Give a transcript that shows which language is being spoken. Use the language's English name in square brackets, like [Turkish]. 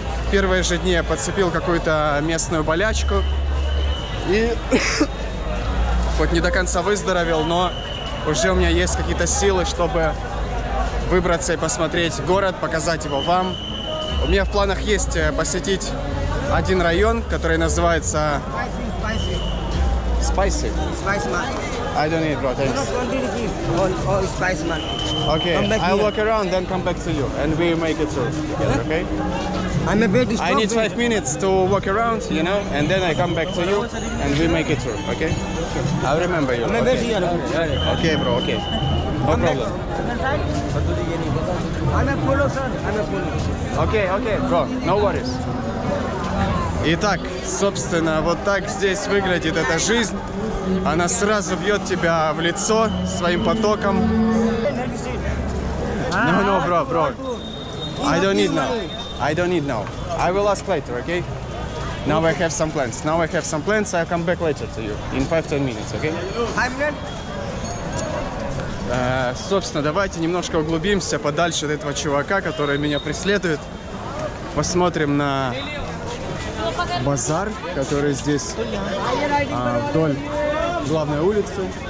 [Russian] В первые же дни я подцепил какую-то местную болячку и хоть не до конца выздоровел, но уже у меня есть какие-то силы, чтобы выбраться и посмотреть город, показать его вам. У меня в планах есть посетить один район, который называется Spicy. [English] I don't need bro, thanks. All spice man. Okay, I'll walk around, then come back to you, and we make it through together, okay? I'm a bit I need 5 minutes to walk around, you know, and then I come back to you, and we make it through, okay? I'll remember you. Okay, bro, okay. No problem. I'm a polo, sir. I'm a polo. Okay, bro, no worries. [Russian] Итак, собственно, вот так здесь выглядит эта жизнь. Она сразу бьет тебя в лицо своим потоком. [English] No, bro. I don't need now. I will ask later, okay? Now I have some plans. I'll come back later to you in 5-10 minutes, okay? 5 minutes? [Russian] Собственно, давайте немножко углубимся подальше от этого чувака, который меня преследует. Посмотрим на базар, который здесь вдоль главной улицы.